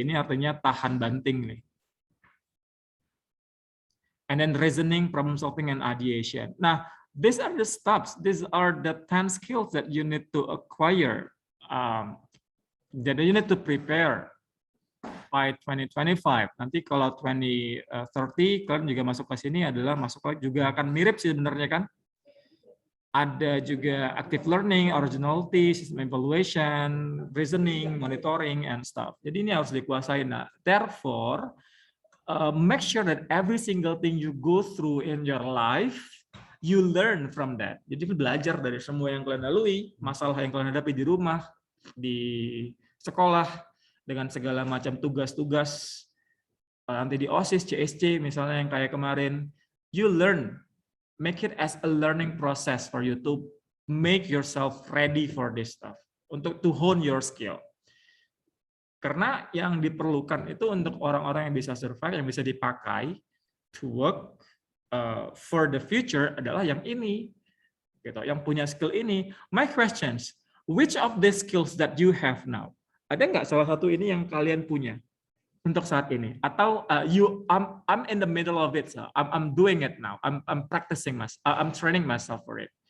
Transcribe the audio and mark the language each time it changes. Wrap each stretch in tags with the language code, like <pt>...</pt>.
<id>Ini artinya tahan banting nih.</id> <en>And then reasoning, problem solving and ideation. Nah, these are the steps. These are the 10 skills that you need to acquire</en> <id>Jadi</id> <en>you need to prepare by 2025.</en> <id>Nanti kalau 2030 kalian juga masuk ke sini adalah masuk juga akan mirip sih sebenarnya kan. Ada juga</id> <en>active learning, originality, system evaluation, reasoning, monitoring, and stuff.</en> <id>Jadi ini harus dikuasai.</id> <en>Nah, therefore, make sure that every single thing you go through in your life, you learn from that.</en> <id>Jadi belajar dari semua yang kalian lalui, masalah yang kalian hadapi di rumah, di sekolah, dengan segala macam tugas-tugas, nanti di OSIS, CSC, misalnya yang kayak kemarin,</id> <en>you learn. Make it as a learning process for you to make yourself ready for this stuff,</en> <id>untuk</id> <en>to hone your skill.</en> <id>Karena yang diperlukan itu untuk orang-orang yang bisa survive, yang bisa dipakai</id> <en>to work for the future</en> <id>adalah yang ini, gitu, yang punya skill ini.</id> <en>My questions, which of the skills that you have now?</en> <id>Ada nggak salah satu ini yang kalian punya untuk saat ini? Atau</id> <en>I'm in the middle of it, so I'm doing it now. I'm practicing I'm training myself for it.</en>